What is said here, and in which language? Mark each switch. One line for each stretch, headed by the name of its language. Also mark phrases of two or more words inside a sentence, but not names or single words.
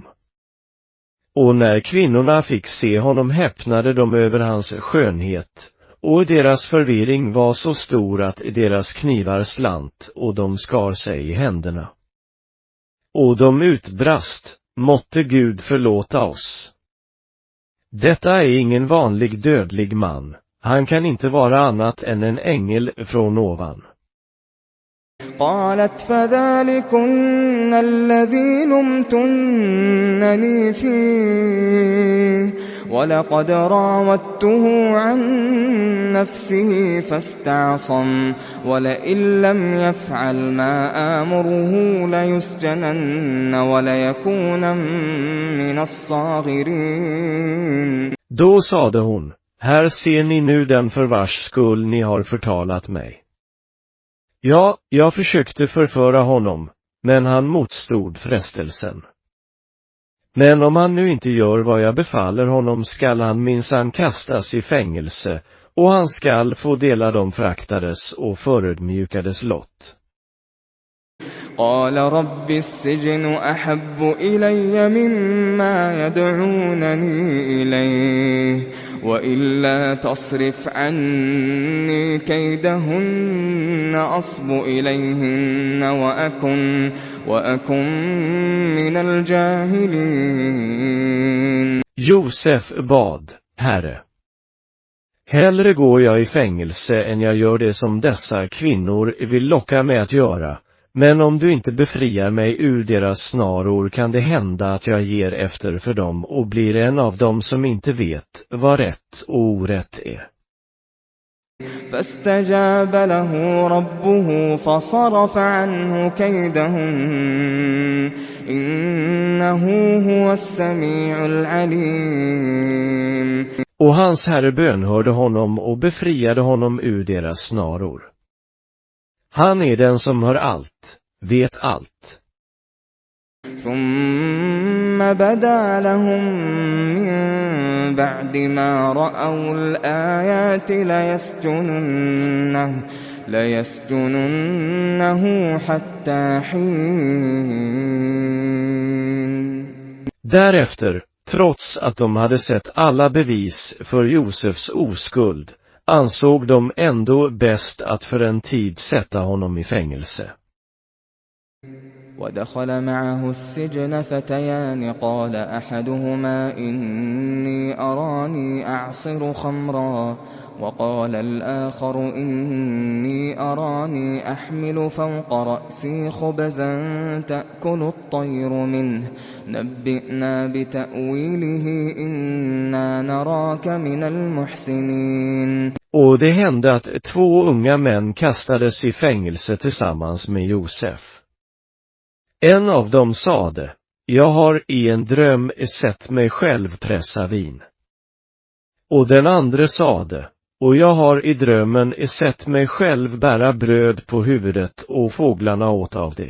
Swedish: Och när kvinnorna fick se honom häpnade de över hans skönhet, och deras förvirring var så stor att deras knivar slant och de skar sig i händerna. Och de utbrast: måtte Gud förlåta oss. Detta är ingen vanlig dödlig man, han kan inte vara annat än en ängel från ovan.
Arabic: قالت فذلكن الذي لمتنني فيه ولقد راودته عن نفسه فاستعصم ولئن لم يفعل ما آمره ليسجنن وليكون من الصاغرين.
Swedish: Då sade hon: här ser ni nu den för vars skull ni har förtalat mig. Ja, jag försökte förföra honom, men han motstod frestelsen. Men om han nu inte gör vad jag befaller honom skall han minsann kastas i fängelse, och han skall få dela de fraktades och förödmjukades lott.
Arabic: قال رب السجن أحب إلي مما يدعونني إليه وإلا تصرف عني كيدهن أصب إليهن وأكن من الجاهلين.
Swedish: Josef bad: Herre, hellre går jag i fängelse än jag gör det som dessa kvinnor vill locka mig att göra. Men om du inte befriar mig ur deras snaror kan det hända att jag ger efter för dem och blir en av dem som inte vet vad rätt och orätt är.
Arabic: فاستجاب له ربه فصرف عنه كيدهن إنه هو السميع العليم.
Swedish: Och hans herre bönhörde honom och befriade honom ur deras snaror. Han är den som hör allt, vet allt.
Arabic: ثم بدا لهم من بعد ما رأوا الآيات ليسجننه حتى حين.
Swedish: Därefter, trots att de hade sett alla bevis för Josefs oskuld, ansåg de ändå bäst att för en tid sätta honom i fängelse.
Arabic: ودخل معه السجن فتيان قال أحدهما إني أراني أعصر خمرا وقال الآخر إني أراني أحمل فوق رأسي خبزا تأكل الطير منه نبئنا بتأويله إنا نراك من المحسنين.
Swedish: Och det hände att 2 unga män kastades i fängelse tillsammans med Josef. En av dem sade, jag har i en dröm sett mig själv pressa vin. Och den andra sade, och jag har i drömmen sett mig själv bära bröd på huvudet och fåglarna åt av det.